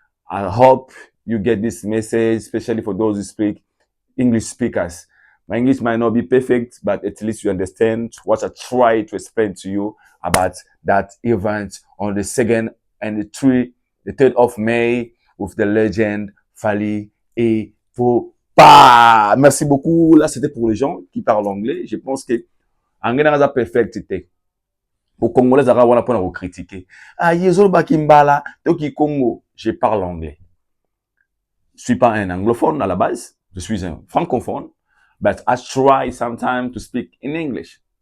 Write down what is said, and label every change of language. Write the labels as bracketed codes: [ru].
[en] I hope you get this message, especially for those who speak English speakers. My English might not be perfect, but at least you understand what I try to explain to you about that event on the 2nd and the 3rd of May with the legend Fally Ipupa. [fr] Merci beaucoup. Là, c'était pour les gens qui parlent anglais. Je pense que anglais n'a pas perfecté. Pour Congolais, ça va avoir pour nous critiquer. Ah, [ln] Yezol Bakimbala, Toki Congo. [fr] Je parle anglais. Je suis pas un anglophone à la base. Je suis un francophone. [en] But I try sometimes to speak in English.